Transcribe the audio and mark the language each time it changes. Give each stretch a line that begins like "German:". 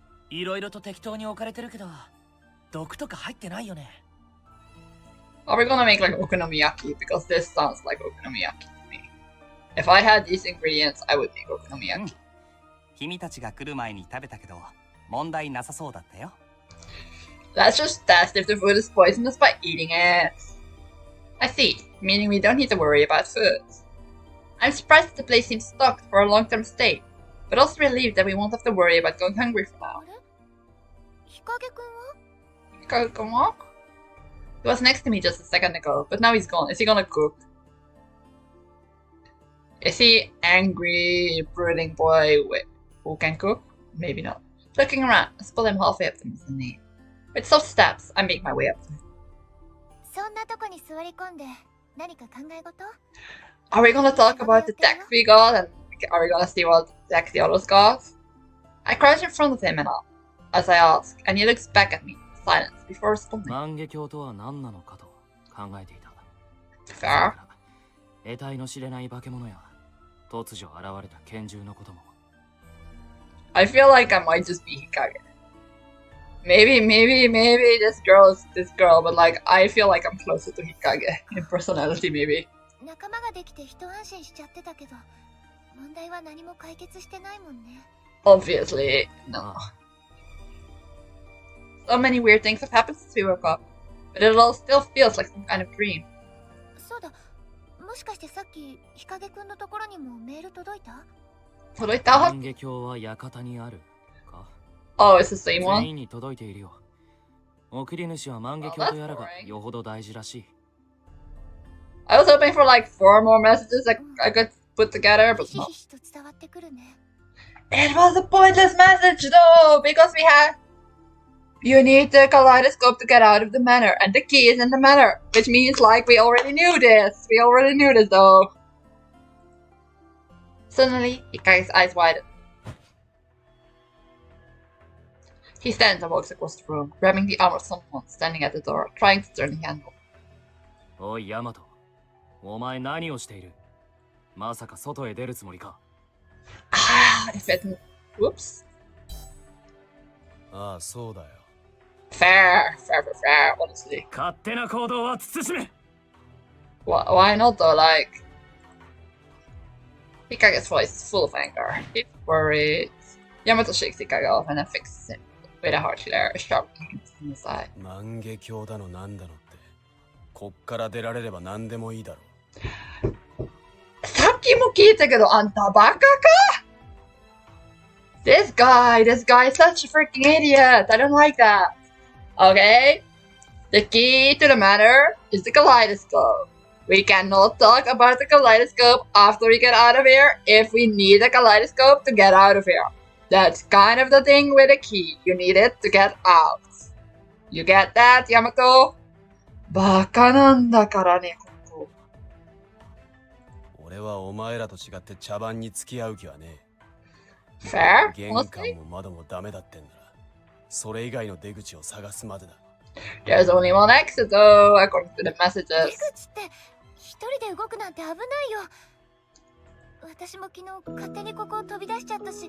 Japanese: いろいろと適当に置かれてるけど、毒とか入ってないよね。
English: Are we gonna make like okonomiyaki? Because this sounds like okonomiyaki to me. If I had these ingredients, I would make okonomiyaki.
Japanese: 君たちが来る前に食べたけど、問題なさそうだったよ。
English: Let's just test if the food is poisonous by eating it. I see, meaning we don't need to worry about food. I'm surprised that the place seems stocked for a long-term stay, but also relieved that we won't have to worry about going hungry for now.
Japanese: あれ？日陰君は？
English: Come on. He was next to me just a second ago, but now he's gone. Is he gonna cook? Is he angry, brooding boy who can cook? Maybe not. Looking around, I spot him halfway up the mezzanine. With soft steps, I make my way up to him.
Japanese: そんなとこに座り込んで何か考え事？
English: Are we gonna talk about the deck we got, and are we gonna see what deck the others got? I crouch in front of him and as I ask, and he looks back at me in silence before responding.
Japanese: 万華鏡とは何なのかと考えていた。
English: Fair.
Japanese: 得体の知れない化け物や突如現れた拳銃のことも。
English: I feel like I might just be Hikage. Maybe this girl is this girl, but like I feel like I'm closer to Hikage in personality, maybe.
Japanese: 仲間ができて一安心しちゃってたけど、問題は何も解決してないもんね。
English: Obviously, no. So many weird things have happened since we woke up, but it all still feels like some kind of dream.
Japanese: そうだ、もしかしてさっき日陰くんのところにもメール届いた？届いた? 万華鏡は館にあるか？
English: Oh, it's the same
Japanese: 全
English: one?
Japanese: 員に届いているよ。送り主は万華鏡とやらがよほど大事らしい。
English: I was hoping for like 4 more messages that I could put together, but
Japanese: ひし
English: no.
Japanese: ひしと伝わってくるね。
English: It was a pointless message though, because we had... You need the kaleidoscope to get out of the manor, and the key is in the manor, which means like we already knew this. We already knew this though. Suddenly, Hikage's eyes widen. He stands and walks across the room, grabbing the arm of someone standing at the door, trying to turn the handle.
Japanese: おいヤマト、お前何をしている？まさか外へ出るつもりか。
English: If it... Whoops.
Japanese: ああ、そうだよ。
English: Fair, honestly.
Japanese: 勝手な行動は慎め。
English: Why not though? Like, Hikage's voice is full of anger. He's worried. Yamato shakes Hikage off and then fixes him with a harsh glare, a sharp glance in his eye.
Japanese: 万華鏡だのなんだのって、こっから出られれば何でもいいだろう。さっきも聞いたけど、あんたバカか?
English: This guy is such a freaking idiot. I don't like that. Okay? The key to the matter is the kaleidoscope. We cannot talk about the kaleidoscope after we get out of here if we need a kaleidoscope to get out of here. That's kind of the thing with a key. You need it to get out. You get that, Yamato?
Japanese: バカなんだからね、ここ。俺はお前らと違って茶番に付き合う気はねえ。
English: Fair?
Japanese: 玄
English: Honestly?
Japanese: 関も窓もダメだってんなら、それ以外の出口を探すまでだ。
English: There's only one exit though, according to the messages.
Japanese: 出口って一人で動くなんて危ないよ。私も昨日勝手にここを飛び出しちゃったし。